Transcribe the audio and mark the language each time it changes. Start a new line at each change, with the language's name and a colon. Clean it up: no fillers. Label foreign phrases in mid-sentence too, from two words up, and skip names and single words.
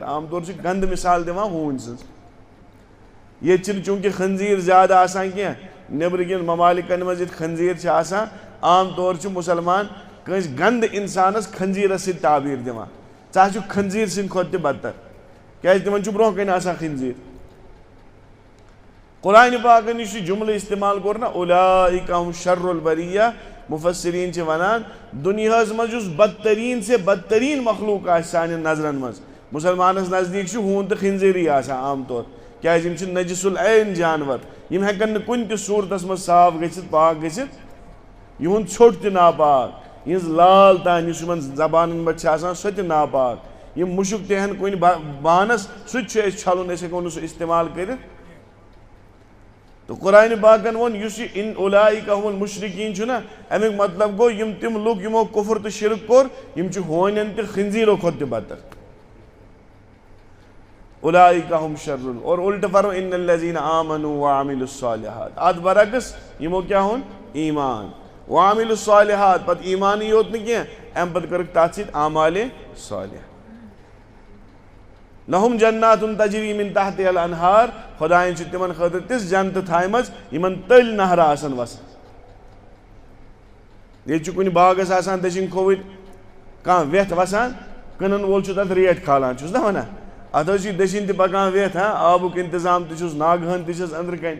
Kashmiri: عام طور چھِ گنٛدٕ مثال دِوان ہوٗنۍ سٕنٛز. ییٚتہِ چھِنہٕ چوٗنٛکہِ خنزیٖر زیادٕ آسان کینٛہہ نیٚبرٕ کٮ۪ن ممالکن منٛز ییٚتہِ خنزیٖر چھِ آسان عام طور چھِ مُسلمان کٲنٛسہِ گنٛدٕ انسانس خنزیٖرس سۭتۍ تعبیٖر دِوان ژٕ چھُکھ خنزیٖر سٕنٛدِ کھۄتہٕ تہِ بدتر کیٛازِ تِمن چھُ برونٛہہ کَنہِ آسان خنزیٖر. قرآن پاکن یُس یہِ جملہٕ استعمال کوٚر نا
Arabic: اولئک هم شر البریہ
Kashmiri: مفسرین چھ ونان دنیاہس مز یُس بدترین سے بدترین مخلوق آسہِ سانٮ۪ن نظرن مز مسلمانس نزدیک چھ ہوٗن تہٕ خنزیٖرٕے آسان عام طور کیٛازِ یم چھ نجس العین جانور یم ہٮ۪کن نہٕ کُنہِ تہِ صوٗرتس منٛز صاف گٔژھِتھ پاک گٔژھِتھ. یِہُنٛد ژھۄٹھ تہِ ناپاک یِہٕنٛز لال تان یُس یِمن زبانن منٛز چھِ آسان سۄ تہِ ناپاک یِم مُشُک تہِ ہن کُنہِ بانس سُہ تہِ چھُ أسۍ چھلُن أسۍ ہٮ۪کو نہٕ سُہ استعمال کٔرِتھ. تو قرآن پاکن وون یُس یہِ
Arabic: ان اولئک هم المشرکین
Kashmiri: چھُ نا امیُک مطلب گوٚو یم تِم لُکھ یِمو کفر تہٕ شرک کوٚر یم چھِ ہونٮ۪ن تہٕ خنزیٖرو کھۄتہٕ تہِ بدتر.
Arabic: اولئک هم شر
Kashmiri: اور الٹہٕ فرمو
Arabic: ان الذین آمنوا وعملوا الصالحات.
Kashmiri: اتھ برعکس یمو کیٛاہ اوٚن ایمان
Arabic: وعملوا الصالحات
Kashmiri: پتہٕ ایمانٕے یوت نہٕ کینٛہہ امہِ پتہٕ کٔرٕکھ تتھ سۭتۍ اعمالِ صالحہ.
Arabic: لہم جنات تجری من تحتها الانہار.
Kashmiri: خدایَن چھِ تِمن خٲطرٕ تِژھ جنتہٕ تھایمژ یِمن تٔلۍ نہرٕ آسن وسان. ییٚتہِ چھُ کُنہِ باغس آسان دٔچھِنۍ کھووٕرۍ کانٛہہ ویٚتھ وسان کٕنن وول چھُ تتھ ریٹ کھالان چھُس نا ونان اتھ حظ چھِ دٔچھِنۍ تہِ پکان ویٚتھ آبُک انتظام تہِ چھُس ناگہٕ ہن تہِ چھس أنٛدرٕ کَنۍ.